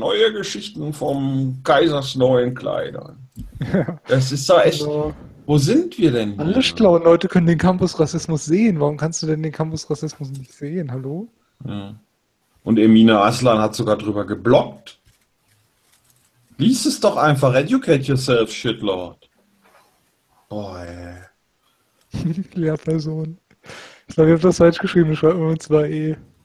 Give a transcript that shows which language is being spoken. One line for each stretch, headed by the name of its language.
German: Neue Geschichten vom Kaisers neuen Kleidern. Das ist doch echt. Also, wo sind wir denn? Alle schlauen Leute können den Campus-Rassismus sehen. Warum kannst du denn den Campus-Rassismus nicht sehen? Hallo? Ja. Und Emine Aslan hat sogar drüber geblockt. Lies es doch einfach.
English: Educate yourself, Shitlord.
German: Boah, ey. Lehrperson. Ich glaube, ich habe das falsch geschrieben. Ich schreibe immer mit 2 E.